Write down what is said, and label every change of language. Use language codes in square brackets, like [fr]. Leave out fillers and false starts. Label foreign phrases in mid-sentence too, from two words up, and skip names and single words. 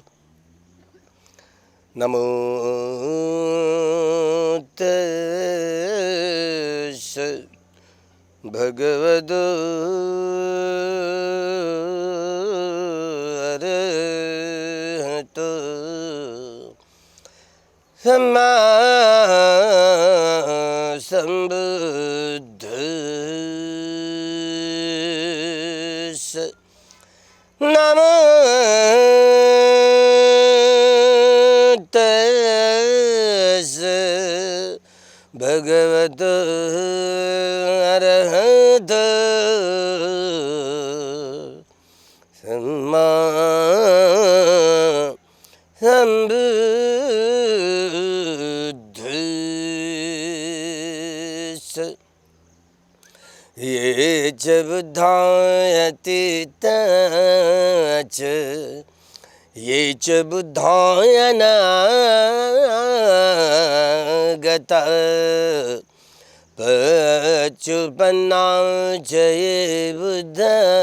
[pi] नमो तस्स भगवतो अरहतो सम्मा सम्बुद्धस्स नमो भगवतो अरहतो सम्मा सम्बुद्धस्स ये च बुद्धायति च ये च बुद्धायनागता पच्युपन्ना च ये बुद्धा